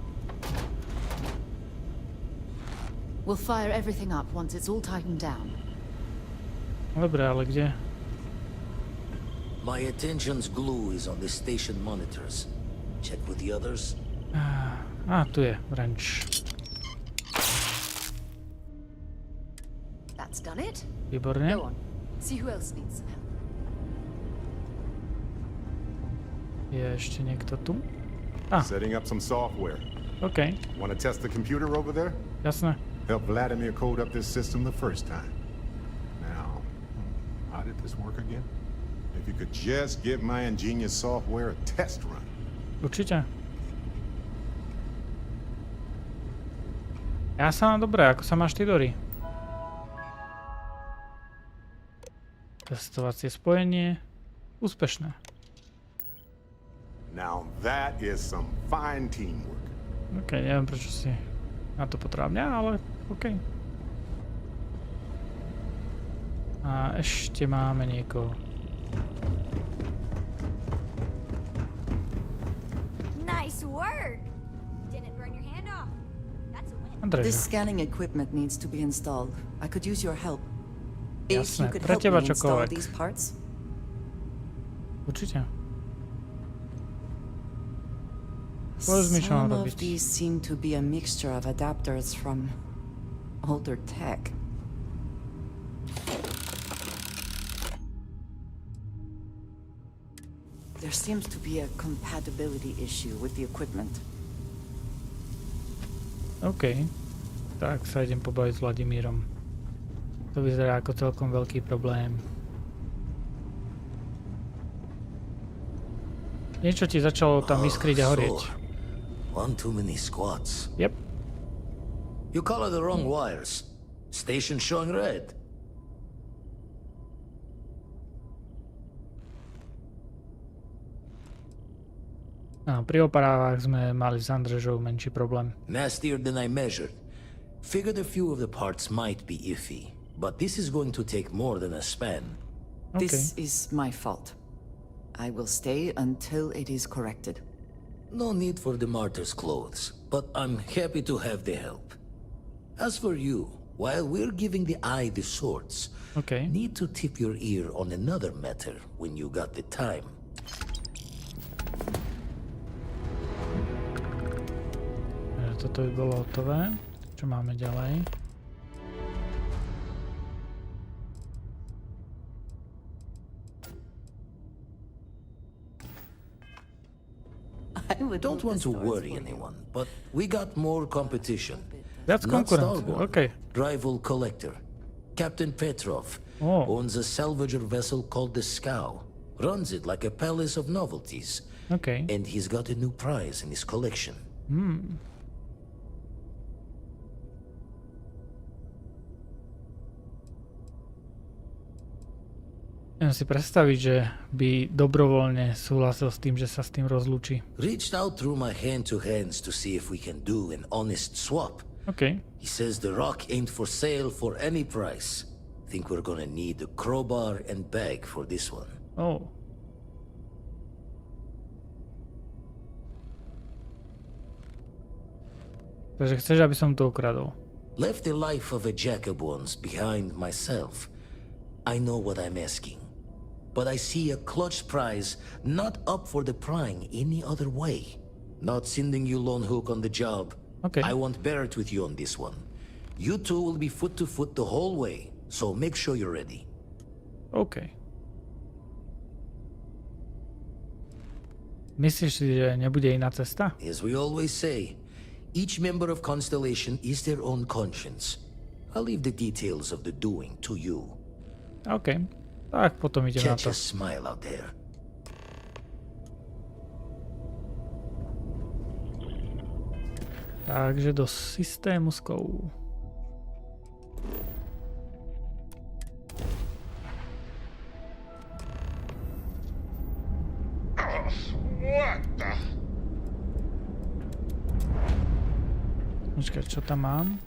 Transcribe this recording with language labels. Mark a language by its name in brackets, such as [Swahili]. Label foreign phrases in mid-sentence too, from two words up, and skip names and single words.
[English] We'll fire everything up once it's all tightened down. [Slovak] Dobre, ale kde? [English] My attention's glue is on the station monitors. Check with the others. [Slovak] Tu je wrench. [English] That's done it. [Slovak] Výborne. [English] Go on. See who else needs some help. [Slovak] Je ešte niekto tu? [English] Setting up some software. OK. Want to test the computer over there? [Slovak] Jasné. [English] Help Vladimir code up this system the first time. Now, how did this work again? If you could just give my ingenious software a test run. [Slovak] Určite. Ja sa mám dobre, ako sa máš ty, Dory? Testovacie spojenie. Úspešné. [English] Now that is some fine teamwork. [Slovak] OK, neviem prečo si na to potreboval mňa, ale OK. A ešte máme niekoho. [English] Nice work. Didn't burn your hand off. That's a win. This scanning equipment needs to be installed. I could use your help. If you [Slovak] Jasné, [English] could [Slovak] pre [English] help [Slovak] teba [English] me install [Slovak] čokoľvek. [English] these parts. [Slovak] Určite. Povedz mi, čo mám [English] Some [Slovak] robiť. [English] of these seem to be a mixture of adapters from older tech. There seems to be a compatibility issue with the equipment. OK. [Slovak] Tak sa idem pobaviť s Vladimírom. To vyzerá ako celkom veľký problém. Niečo ti začalo tam iskriť a horieť. [English] One too many squats. Yep. You color the wrong wires. Station showing red. [Slovak] Pri opravách sme mali s Andrežou menší problém. [English] Nastier than I measured. Figured a few of the parts might be iffy, but this is going to take more than a span. Okay. This is my fault. I will stay until it is corrected. No need for the martyr's clothes, but I'm happy to have the help. As for you, while we're giving the eye the swords, need to tip your ear on another matter when you got the time. [Slovak] Toto by bolo hotové. Čo máme ďalej? [English] Don't want to worry anyone, but we got more competition. That's konkurencia, okay. Rival collector. Captain Petrov owns a salvager vessel called the Scow. Runs it like a palace of novelties. Okay. And he's got a new prize in his collection. [Slovak] Viem si predstaviť, že by dobrovoľne súhlasil s tým, že sa s tým rozlúči. [English] Reached out through my hand-to-hands to see if we can do an honest swap. Okay. He says the rock ain't for sale for any price. Think we're gonna need a crowbar and bag for this one. Oh. [Slovak] Takže chceš, aby som to ukradol? [English] Left the life of a jacob once behind myself. I know what I'm asking. But I see a clutch prize not up for the prying any other way. Not sending you lone hook on the job. Okay. I want Barrett with you on this one. You two will be foot to foot the whole way, so make sure you're ready. OK. [Slovak] Myslíš si, že nebude iná cesta? [English] As we always say, each member of Constellation is their own conscience. I'll leave the details of the doing to you. [Slovak] OK. Tak potom idem na to. [English] Catch a smile out there. [Slovak] Takže do systému skov. Počkaj, čo tam mám?